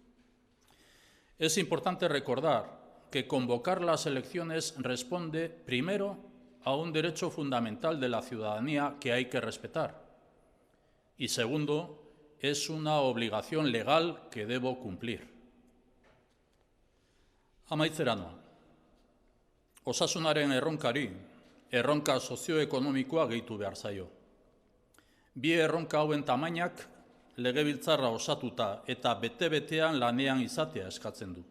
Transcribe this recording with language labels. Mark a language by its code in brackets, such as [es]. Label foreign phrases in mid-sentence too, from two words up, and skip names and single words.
[es] Es importante recordar que convocar las elecciones responde, primero, a un derecho fundamental de la ciudadanía que hay que respetar y, segundo, es una obligación legal que debo cumplir. [eu] Amaitzera noa. Osasunaren erronkari, erronka sozioekonomikoa gehitu behar zaio. Bi erronka hauen tamainak legebiltzarra osatuta eta bete-betean lanean izatea eskatzen du.